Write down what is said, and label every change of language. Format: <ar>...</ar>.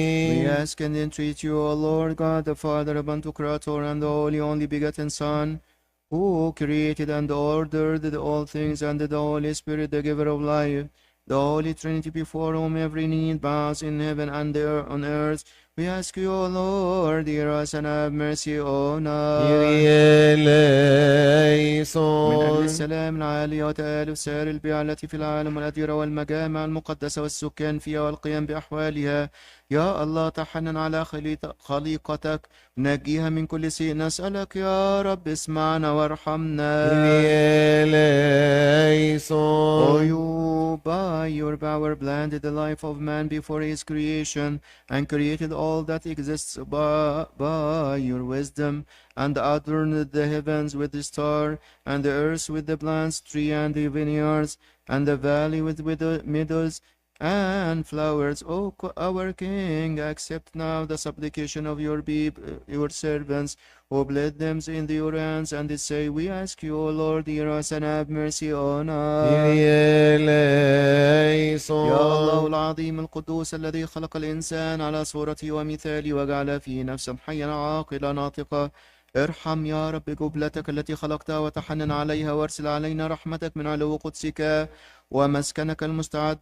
<en>We ask and entreat you, O Lord God, the Father of Pantocrator and the Holy Only Begotten Son, who created and ordered all things, and the Holy Spirit, the giver of life, the Holy Trinity, before whom every need bows in heaven and on earth. We ask you, O Lord, hear us and have mercy on us.</en> <el>Kyrie</el> <ar>من أجل</ar> <el>eleison.</el> <ar>السلام العالي وتآلف سائر البيع التي في العالم والأديرة والمجامع المقدسة والسكان فيها والقيام بأحوالها، يا الله تحنن على خليقتك نجيها من كل سيء. نسألك يا رب اسمعنا وارحمنا.</ar> <el>Kyrie eleison.</el> <en>O you, by your power, planted the life of man before his creation, and created all that exists by your wisdom, and adorned the heavens with the star, and the earth with the plants, tree, and the vineyards, and the valley with the meadows and flowers. O our King, accept now the supplication of your your servants, who bled them in your hands, and they say, we ask you, O Lord, hear us and have mercy on us.</en> <el>Kyrie</el> <ar>يا الله</ar> <el>eleison.</el> <ar>العظيم القدوس الذي خلق الإنسان على صورته ومثاله وجعل فيه نفسا حيا عاقلا ناطقة، ارحم يا رب جبلتك التي خلقتها وتحنن عليها، وارسل علينا رحمتك من علو قدسك ومسكنك المستعد.</ar>